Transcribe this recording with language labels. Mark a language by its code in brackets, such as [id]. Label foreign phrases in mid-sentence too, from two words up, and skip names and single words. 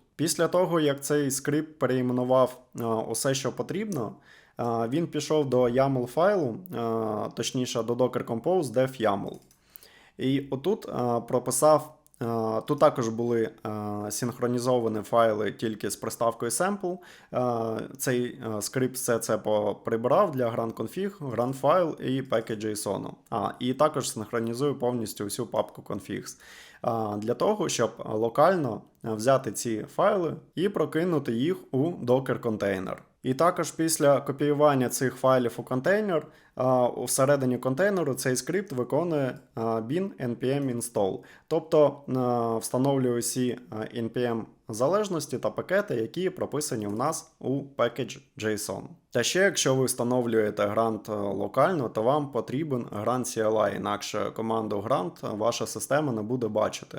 [uk] Після того, як цей скрипт переіменував усе, що потрібно, він пішов до YAML файлу, точніше до [en] Docker Compose dev YAML. [uk] І отут прописав, тут також були синхронізовані файли тільки з приставкою sample. Цей скрипт все це прибирав для grandconfig, grandfile і package.json. І також синхронізує повністю всю папку configs. Для того, щоб локально взяти ці файли і прокинути їх у Docker контейнер. І також після копіювання цих файлів у контейнер, всередині контейнеру цей скрипт виконує [en] bin npm install, [uk] тобто встановлює усі npm залежності та пакети, які прописані в нас у package.json. Та ще, якщо ви встановлюєте Grant локально, то вам потрібен Grant CLI, інакше команду Grant ваша система не буде бачити.